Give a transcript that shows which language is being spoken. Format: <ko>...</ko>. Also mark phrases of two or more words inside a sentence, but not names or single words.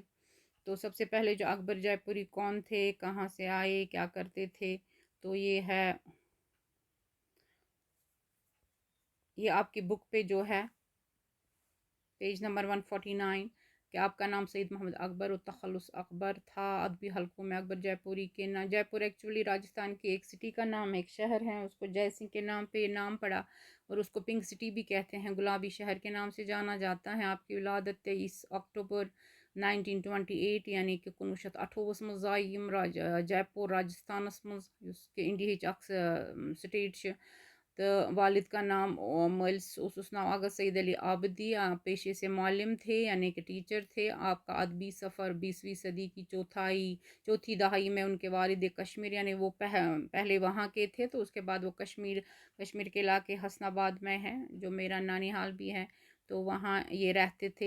<ur>تو سب سے پہلے جو اکبر جے پوری کون تھے، کہاں سے آئے، کیا کرتے تھے، تو یہ ہے، یہ آپ کی بک پہ جو ہے</ur> <en>page number</en> <ur>149 کہ آپ کا نام سید محمد اکبر اور تخلص اکبر تھا۔ ادبی حلقوں میں اکبر جے پوری کے نام، جے پور ایکچولی راجستھان کی ایک سٹی کا نام ہے، ایک شہر ہے، اس کو جے سنگھ کے نام پہ نام پڑا اور اس کو</ur> <en>pink city</en> <ur>بھی کہتے ہیں، گلابی شہر کے نام سے جانا جاتا ہے۔ آپ کی ولادت 23 اکتوبر 1928 یعنی کہ 1928 مز آئی جے پور راجستھانس مز، اس کے انڈیا سٹیٹ سے۔ تو والد کا نام</ur> <ks>مالس اس نام</ks> <ur>آغا سعید علی آبدی، پیشے سے معلم تھے یعنی کہ ٹیچر تھے۔ آپ کا ادبی سفر 20ویں صدی کی چوتھی دہائی میں ان کے والد کشمیر، یعنی وہ پہلے وہاں کے تھے، تو اس کے بعد وہ کشمیر کے علاقے حسن آباد میں ہے، جو میرا نانی حال بھی ہے، تو وہاں یہ رہتے تھے۔</ur>